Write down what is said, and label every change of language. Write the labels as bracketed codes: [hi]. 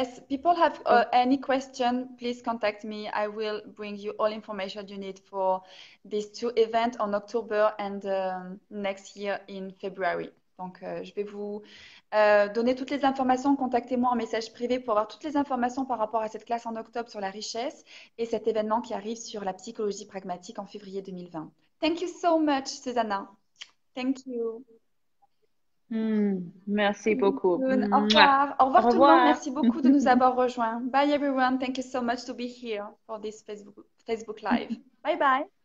[en] Yes, people have any question, please contact me. I will bring you all information you need for these 2 events on October and next year in February. [fr] Donc, je vais vous donner toutes les informations. Contactez-moi en message privé pour avoir toutes les informations par rapport à cette classe en octobre sur la richesse et cet événement qui arrive sur la psychologie pragmatique en février 2020. [en] Thank you so much, Susanna. Thank you. [fr] Merci beaucoup. Au revoir. Au revoir Au tout le monde. revoir. Merci beaucoup de nous avoir rejoints. [en] Bye everyone. Thank you so much to be here for this Facebook Live. Bye bye.